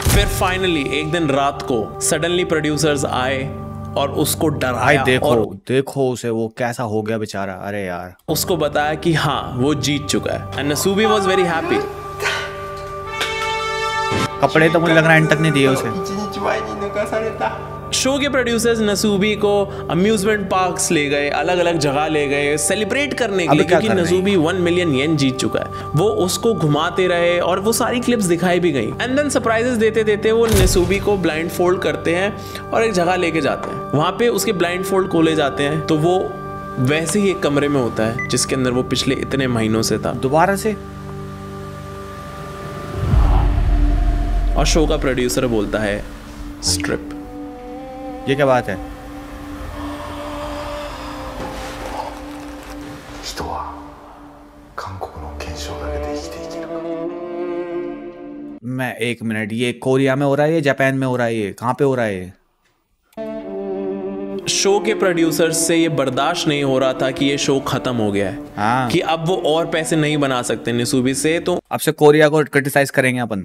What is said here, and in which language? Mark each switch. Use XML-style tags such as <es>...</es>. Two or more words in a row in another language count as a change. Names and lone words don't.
<hi>फिर फाइनली एक दिन रात को सडनली प्रोड्यूसर्स आए और उसको डराया। देखो उसे वो कैसा हो गया बेचारा। अरे यार, उसको बताया कि हाँ वो जीत चुका है</hi> <en>and Nisubi was very happy.</en> <hi>कपड़े तो मुझे लग रहा है एंड तक नहीं दिए उसे।</hi> <ja>1 日前に抜かされた</ja> <hi>शो के प्रोड्यूसर्स नसूबी को</hi> <en>amusement parks</en> <hi>ले गए, अलग अलग जगह ले गए सेलिब्रेट करने के लिए, क्योंकि नसूबी 1 मिलियन येन जीत चुका है। वो उसको घुमाते रहे और वो सारी क्लिप्स दिखाई भी गई।</hi> <en>and then surprises</en> <hi>देते देते वो नसूबी को</hi> <en>blind fold</en> <hi>करते हैं और एक जगह लेके जाते हैं। वहां पे उसके</hi> <en>blind fold</en> <hi>खोले जाते हैं तो वो वैसे ही एक कमरे में होता है जिसके अंदर वो पिछले इतने महीनों से था। दोबारा से और शो का प्रोड्यूसर बोलता है स्ट्रिप। ये क्या बात है?</hi> <ja>人は韓国の検証だけで生きていけるか</ja> <hi>मैं 1 मिनट, ये कोरिया में हो रहा है या जापान में हो रहा है? ये कहाँ पे हो रहा है ये? शो के प्रोड्यूसर से ये बर्दाश्त नहीं हो रहा था कि ये शो खत्म हो गया है। हाँ। कि अब वो और पैसे नहीं बना सकते नसूबी से, तो अब से कोरिया को क्रिटिसाइज करेंगे अपन।</hi>